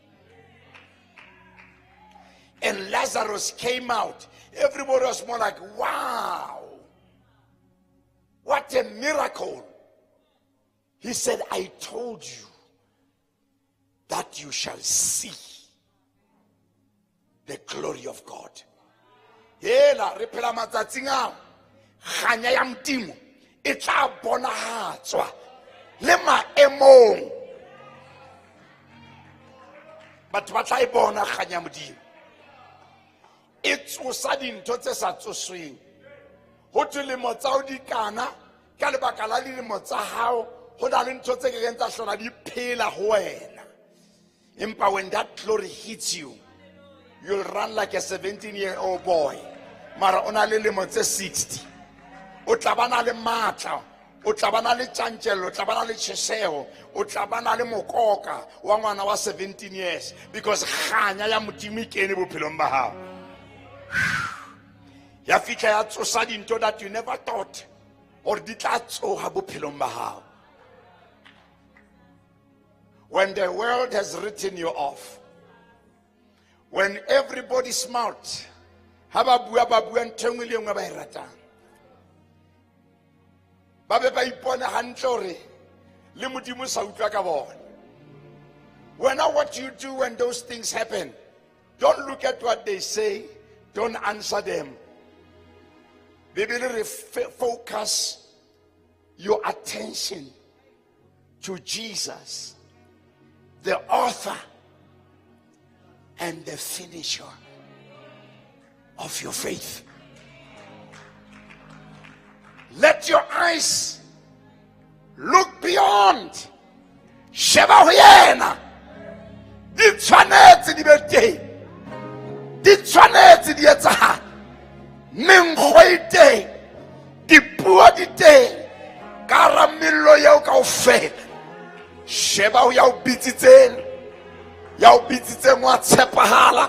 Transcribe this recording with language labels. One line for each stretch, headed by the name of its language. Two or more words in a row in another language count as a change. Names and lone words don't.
English: And Lazarus came out. Everybody was more like, wow, what a miracle. He said, I told you that you shall see the glory of God.
Southern Sotho: Hela re phela matsatsing a ganya ya modimo e tla bonahatswa le maemong. Batho ba tla e bona ganya ya modimo. E tsosa dintho tse sa tsosweng. Ho dilemo tsa o di kana ka lebaka la dilemo tsa hao ho na le ntho tse ke reng tsa hlola di phela ho wena.
English: Empa when that glory hits you, you'll run like a 17-year-old boy.
Southern Sotho: Mara ona le lemo tse 60. O tla bana le matla, o tla bana le tjantjello, o tla bana le tjheseho, o tla bana le mokoka wa ngwana wa 17 years, because ganya ya modimo e kene bophelong ba hao. Ya fitla ya tsosa dintho
English: that you never thought or
Southern Sotho: di tla tsoha bophelong ba hao.
English: When the world has written you off, when everybody smart,
Southern Sotho: ha ba bua ntho engwe le engwe ba e ratang, ba be ba ipona hantle hore le modimo sa utlwa ka bona. Wena,
English: what you do when those things happen, don't look at what they say, don't answer them. Bibele focus your attention to Jesus, the author and the finisher of your faith. Let your eyes look beyond.
Southern Sotho: Sheba ho yena. Di tshwanetse di be teng. Di tshwanetse di etsahala. Menkgo e teng. Dipuo di teng. Karamelo eo kaofela. Sheba ho ya o bitsitseng. Ya o bitsitseng wa tshepahala.